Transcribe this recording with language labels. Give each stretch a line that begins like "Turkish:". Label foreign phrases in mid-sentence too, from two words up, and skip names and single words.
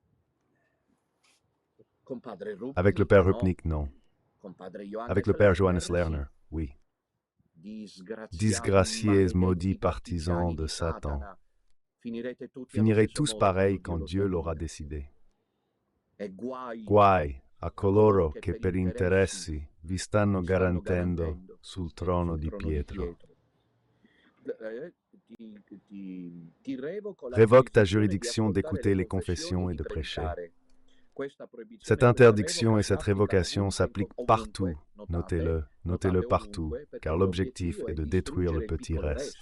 French: Avec le Père Rupnik, non. Avec le Père Johannes Lerner, oui. Disgraciés, maudits partisans de Satan, finirez tous pareils quand Dieu l'aura décidé.
Italian: Guai a coloro che per interessi vi stanno garantendo sul trono di Pietro.
French: Révoque ta juridiction d'écouter les confessions et de prêcher. Cette interdiction et cette révocation s'appliquent partout, notez-le partout, car l'objectif est de détruire le petit reste.